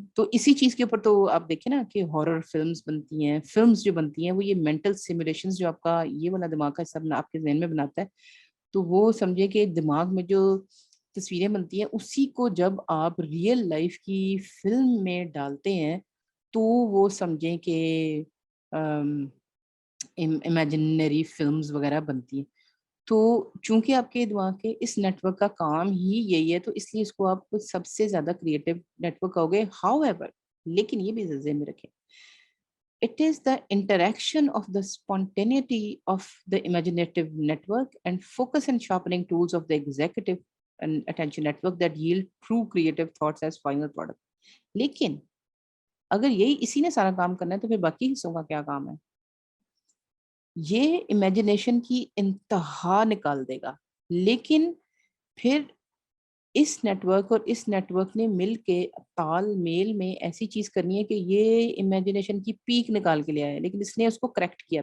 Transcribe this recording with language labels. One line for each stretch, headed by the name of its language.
Urdu: تو اسی چیز کے اوپر تو آپ دیکھیں نا کہ ہارر فلمز بنتی ہیں, فلمز جو بنتی ہیں وہ یہ مینٹل سیمولیشنز جو آپ کا یہ والا دماغ کا حصہ آپ کے ذہن میں بناتا ہے, تو وہ سمجھے کہ دماغ میں جو تصویریں بنتی ہیں اسی کو جب آپ ریئل لائف کی فلم میں ڈالتے ہیں تو وہ سمجھیں کہ امیجنری فلمز وغیرہ بنتی ہیں. تو چونکہ آپ کے دماغ کے اس نیٹ ورک کا کام ہی یہی ہے, تو اس لیے اس کو آپ سب سے زیادہ کریٹو نیٹ ورک کہو گے.
English: however,
Urdu: لیکن یہ بھی ذہن میں رکھیں,
English: it is the interaction of the spontaneity of the imaginative network and focus and sharpening tools of the executive and attention network that yield true creative thoughts as final product.
Urdu: لیکن اگر یہی اسی نے سارا کام کرنا ہے تو پھر باقی حصوں کا کیا کام ہے؟ یہ امیجنیشن کی انتہا نکال دے گا. لیکن پھر اس نیٹ ورک اور اس نیٹ ورک نے مل کے تال میل میں ایسی چیز کرنی ہے کہ یہ امیجنیشن کی پیک نکال کے لے آیا, لیکن اس نے اس کو کریکٹ کیا.